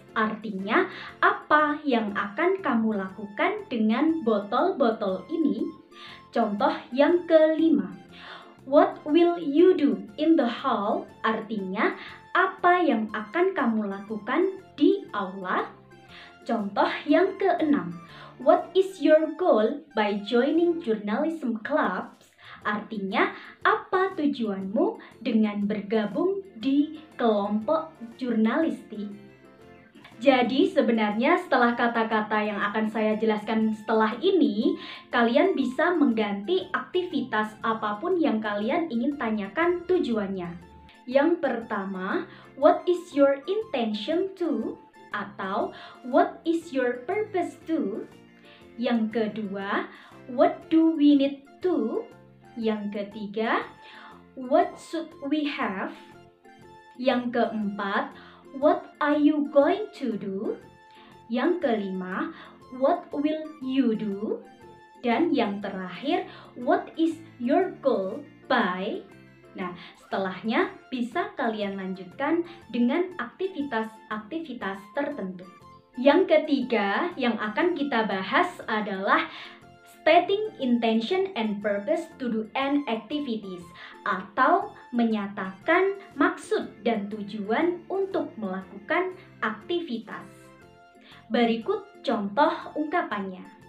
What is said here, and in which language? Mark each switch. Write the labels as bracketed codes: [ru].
[id] Artinya, apa yang akan kamu lakukan dengan botol-botol ini? Contoh yang kelima, [en] what will you do in the hall? [id] Artinya, apa yang akan kamu lakukan di aula? Contoh yang keenam, [en] what is your goal by joining journalism clubs? [id] Artinya, apa tujuanmu dengan bergabung di kelompok jurnalistik? Jadi sebenarnya setelah kata-kata yang akan saya jelaskan setelah ini, kalian bisa mengganti aktivitas apapun yang kalian ingin tanyakan tujuannya. Yang pertama, [en] what is your intention to? [id] Atau [en] what is your purpose to? [id] Yang kedua, [en] what do we need to? [id] Yang ketiga, [en] what should we have? [id] Yang keempat, [en] what are you going to do? [id] Yang kelima, [en] what will you do? [id] Dan yang terakhir, [en] what is your goal by? [id] Nah, setelahnya bisa kalian lanjutkan dengan aktivitas-aktivitas tertentu. Yang ketiga yang akan kita bahas adalah [en] stating intention and purpose to do an activities, [id] atau menyatakan maksud dan tujuan untuk melakukan aktivitas. Berikut contoh ungkapannya.